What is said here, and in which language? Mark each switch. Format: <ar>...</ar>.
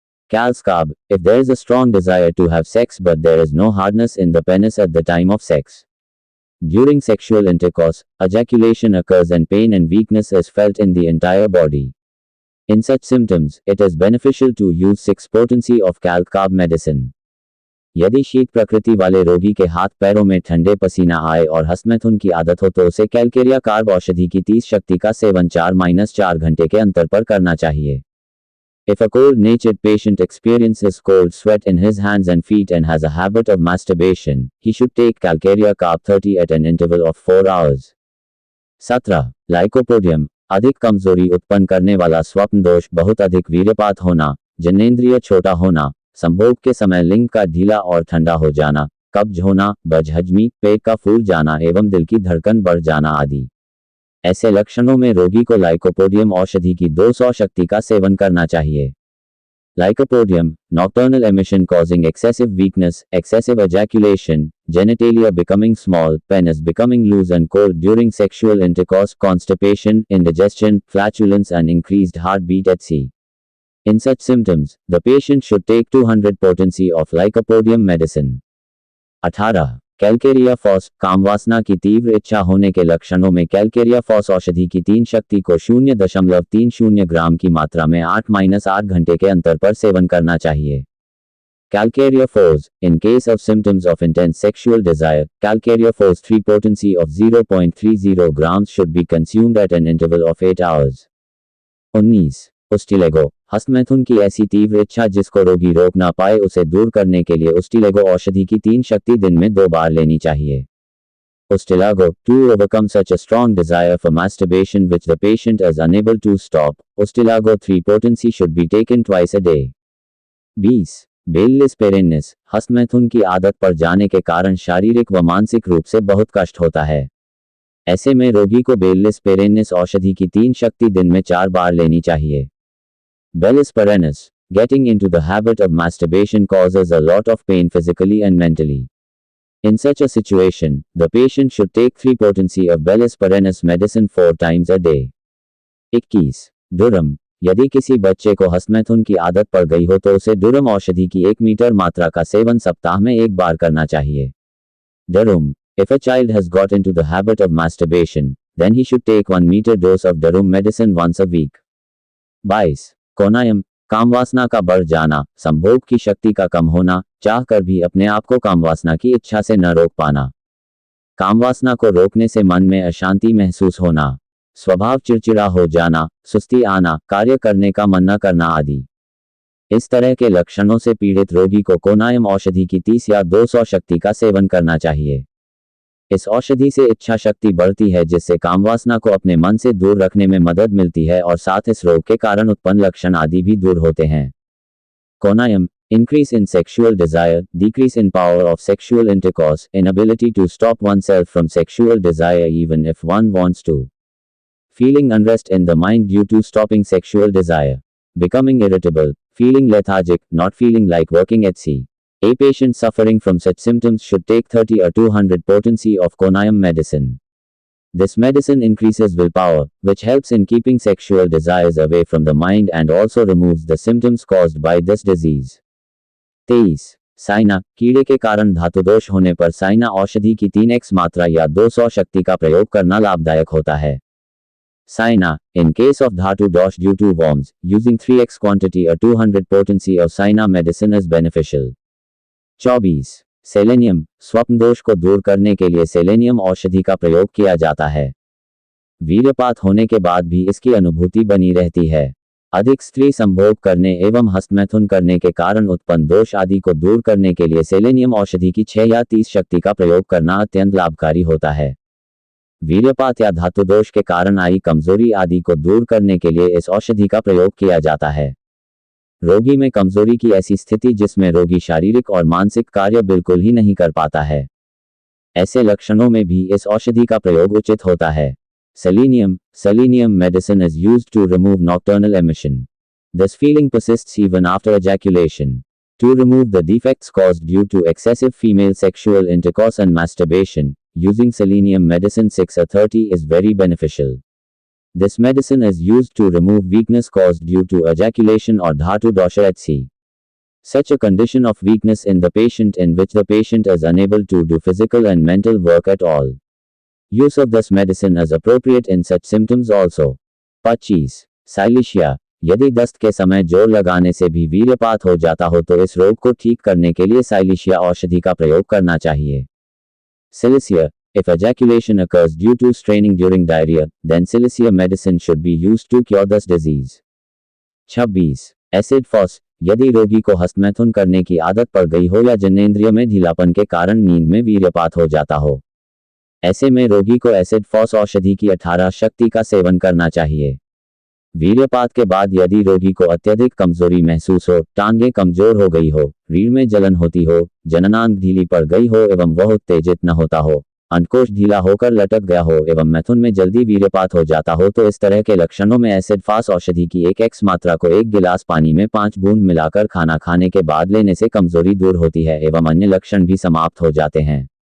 <en>Cal's carb. If there is a strong desire to have sex but there is no hardness in the penis at the time of sex. During sexual intercourse, ejaculation occurs and pain and weakness is felt in the entire body. In such symptoms, it is beneficial to use 6 potency of Cal carb medicine.</en> <hi>यदि शीत प्रकृति वाले रोगी के हाथ पैरों में ठंडे पसीना आए और हस्तमैथुन की आदत हो तो उसे कैलकेरिया कार्ब औषधि की 30 शक्ति का सेवन 4-4 घंटे के अंतर पर करना चाहिए।</hi> <en>If a cold-natured patient experiences cold sweat in his hands and feet and has a habit of masturbation, he should take Calcarea Carb 30 at an interval of 4 hours. 17. Lycopodium.</en> <hi>अधिक कमजोरी उत्पन्न करने वाला स्वप्न दोष, बहुत अधिक वीर्यपात होना, जननेंद्रिय छोटा होना, संभोग के समय लिंग का ढीला और ठंडा हो जाना, कब्ज होना, बदहजमी, पेट का फूल जाना एवं दिल की धड़कन बढ़ जाना आदि। ऐसे लक्षणों में रोगी को लाइकोपोडियम औषधि की 200 शक्ति का सेवन करना चाहिए।</hi> <en>Lycopodium. Nocturnal emission causing excessive weakness, excessive ejaculation, genitalia becoming small, penis becoming loose and cold during sexual intercourse, constipation, indigestion, flatulence and increased heartbeat etc. In such symptoms, the patient should take 200 potency of lycopodium medicine.</en> <hi>18. Calcarea FOSS. कामवासना की तीव्र इच्छा होने के लक्षणों में Calcarea FOSS औषधि की 3 शक्ति को 0.30 ग्राम की मात्रा में 8-8 घंटे के अंतर पर सेवन करना चाहिए।</hi> <en>Calcarea Phos. In case of symptoms of intense sexual desire, Calcarea Phos 3 potency of 0.30 grams should be consumed at an interval of 8 hours.</en> <hi>19. उस्टिलेगो. हस्तमैथुन की ऐसी तीव्र इच्छा जिसको रोगी रोक ना पाए उसे दूर करने के लिए उस्टिलेगो औषधि की 3 शक्ति दिन में 2 बार लेनी चाहिए।</hi> <en>Ustilago. To overcome such a strong desire for masturbation which the patient is unable to stop, Ustilago 3 potency should be taken twice a day.</en> <hi>20. बेललिस पेरेन्निस. हस्तमैथुन की आदत पड़ जाने के कारण शारीरिक व मानसिक रूप से बहुत कष्ट होता है। ऐसे में रोगी को बेललिस पेरेन्निस औषधि की 3 शक्ति दिन में 4 बार लेनी चाहिए।</hi> <en>Bellis perennis. Getting into the habit of masturbation causes a lot of pain physically and mentally. In such a situation, the patient should take 3 potency of Bellis perennis medicine 4 times a day.</en> <hi>21. डुरम. यदि किसी बच्चे को हस्तमैथुन की आदत पड़ गई हो तो उसे डुरम औषधि की 1 मीटर मात्रा का सेवन सप्ताह में 1 बार करना चाहिए।</hi> <en>Durum. If a child has got into the habit of masturbation, then he should take 1 meter dose of Durum medicine once a week.</en> <hi>22. कोनायम. कामवासना का बढ़ जाना, संभोग की शक्ति का कम होना, चाह कर भी अपने आप को कामवासना की इच्छा से न रोक पाना, कामवासना को रोकने से मन में अशांति महसूस होना, स्वभाव चिड़चिड़ा हो जाना, सुस्ती आना, कार्य करने का मन न करना आदि। इस तरह के लक्षणों से पीड़ित रोगी को कोनायम औषधि की 30 या 200 शक्ति का सेवन करना चाहिए। इस औषधि से इच्छा शक्ति बढ़ती है जिससे कामवासना को अपने मन से दूर रखने में मदद मिलती है और साथ इस रोग के कारण उत्पन्न लक्षण आदि भी दूर होते हैं।</hi> <en>Conium, increase in sexual desire, decrease in power of sexual intercourse, inability to stop oneself from sexual desire even if one wants to. Feeling unrest in the mind due to stopping sexual desire. Becoming irritable, feeling lethargic, not feeling like working etc. A patient suffering from such symptoms should take 30 or 200 potency of Conaim medicine. This medicine increases willpower, which helps in keeping sexual desires away from the mind and also removes the symptoms caused by this disease.</en> <hi>23. Saina, कीड़े के कारण धातुदोष होने पर साइना औषधि की 3x मात्रा या 200 शक्ति का प्रयोग करना लाभदायक होता है।</hi> <en>Cina, in case of dhatu dosh due to worms, using 3x quantity or 200 potency of cina medicine is beneficial.</en> <hi>24. Selenium, स्वप्न दोष को दूर करने के लिए सेलेनियम औषधि का प्रयोग किया जाता है। वीर्यपात होने के बाद भी इसकी अनुभूति बनी रहती है। अधिक स्त्री संभोग करने एवं हस्तमैथुन करने के कारण उत्पन्न दोष आदि को दूर करने के लिए सेलेनियम औषधि की 6 या 30 शक्ति का प्रयोग करना अत्यंत लाभकारी होता है। वीर्यपात या धातु दोष के कारण आई कमजोरी आदि को दूर करने के लिए इस औषधि का प्रयोग किया जाता है। रोगी में कमजोरी की ऐसी स्थिति जिसमें रोगी शारीरिक और मानसिक कार्य बिल्कुल ही नहीं कर पाता है, ऐसे लक्षणों में भी इस औषधि का प्रयोग उचित होता है।</hi> <en>Selenium medicine is used to remove nocturnal emission. This feeling persists even after ejaculation. To remove the defects caused due to excessive female sexual intercourse and masturbation, using selenium medicine 6 or 30 is very beneficial. This medicine is used to remove weakness caused due to ejaculation or dhatu dosha etc. Such a condition of weakness in the patient in which the patient is unable to do physical and mental work at all. Use of this medicine is appropriate in such symptoms also.</en> <hi>25. Silicea, यदि दस्त के समय जोर लगाने से भी वीर्यपात हो जाता हो तो इस रोग को ठीक करने के लिए साइलिशिया औषधि का प्रयोग करना चाहिए।</hi> <en>Cilicia, if ejaculation occurs due to straining during diarrhea, then Cilicia medicine should be used to cure this disease.</en> <hi>26. Acid phos, यदि रोगी को हस्तमैथुन करने की आदत पड़ गई हो या जननेंद्रिय में ढीलापन के कारण नींद में वीर्यपात हो जाता हो, ऐसे में रोगी को एसिड फॉस औषधि की 18 शक्ति का सेवन करना चाहिए। वीर्यपात के बाद यदि रोगी को अत्यधिक कमजोरी महसूस हो, टांगें कमजोर हो गई हो, रीढ़ में जलन होती हो, जननांग ढीली पड़ गई हो एवं वह उत्तेजित न होता हो, अंडकोश ढीला होकर लटक गया हो एवं मैथुन में जल्दी वीर्यपात हो जाता हो तो इस तरह के लक्षणों में एसिड फास औषधि की 1x मात्रा को 1 गिलास पानी में 5 बूंद मिलाकर खाना खाने के बाद लेने से कमजोरी दूर होती है एवं अन्य लक्षण भी समाप्त हो जाते हैं।</hi>